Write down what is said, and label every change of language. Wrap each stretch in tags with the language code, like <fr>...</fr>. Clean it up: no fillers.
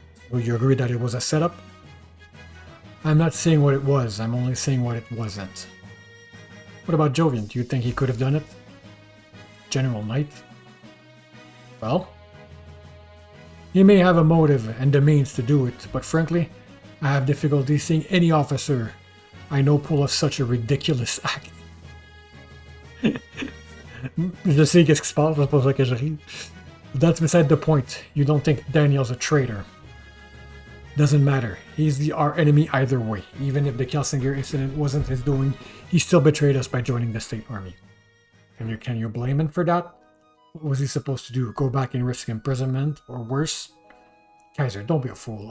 <en>Would you agree that it was a setup? I'm not saying what it was, I'm only saying what it wasn't. What about Jovian? Do you think he could have done it? General Knight? Well? He may have a motive and the means to do it, but frankly, I have difficulty seeing any officer I know pull off such a ridiculous act.</en> <fr>Je sais qu'est-ce qui se passe, c'est pas ça que je ris.</fr> <en>That's beside the point. You don't think Daniel's a traitor. Doesn't matter. He's our enemy either way. Even if the Kelsinger incident wasn't his doing, he still betrayed us by joining the state army. Can you blame him for that? What was he supposed to do? Go back and risk imprisonment? Or worse? Kaiser, don't be a fool.</en>